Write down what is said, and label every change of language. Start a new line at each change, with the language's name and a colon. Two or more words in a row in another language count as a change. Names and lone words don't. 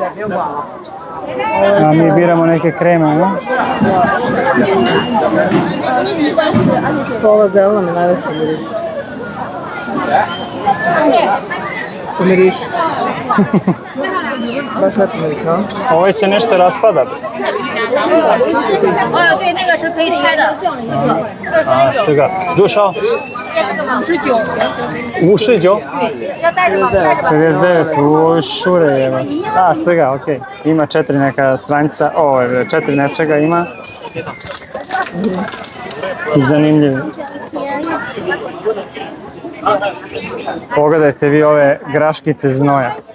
Serbian: A mi biramo neke kreme, ne? Ova zelena mi najveća miriši. Pomiriš. Baš lepo miriš, no? Ovo će nešto raspadati.
Chinese: 哦，对，那个是可以拆的，4个。 A, 4个。多少？59。要带着吗？带着吧。
Serbian: 59, u šure je. A, 4 ga, okej. Ima 4 neka stranca, 4 nečega ima. Zanimljivo. Pogledajte vi ove graškice znoja.